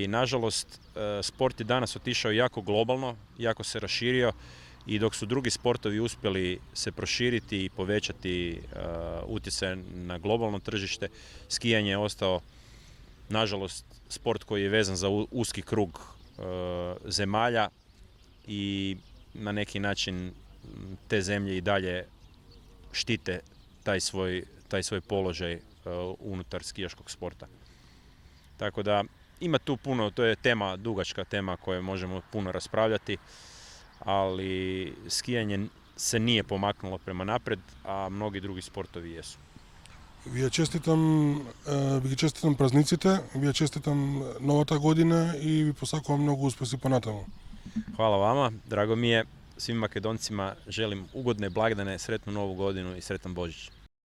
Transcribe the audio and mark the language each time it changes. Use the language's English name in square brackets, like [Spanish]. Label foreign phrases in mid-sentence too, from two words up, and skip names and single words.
[Croatian] nažalost sport je danas otišao jako globalno, jako se raširio i dok su drugi sportovi uspjeli se proširiti i povećati utjecaj na globalno tržište, skijanje je ostao nažalost sport koji je vezan za uski krug zemalja i na neki način te zemlje i dalje štite taj svoj položaj unutar skijaškog sporta. Tako da ima tu puno, to je tema, dugačka tema koju možemo puno raspravljati, ali skijanje se nije pomaknulo prema napred, a mnogi drugi sportovi jesu. [Macedonian] Ви ги честитам празниците, ви ја честитам новата година и ви посакувам многу успеси понатаму. [Croatian] Hvala vama, drago mi je. Svim Makedoncima želim ugodne blagdane, sretnu novu godinu i sretan Božić.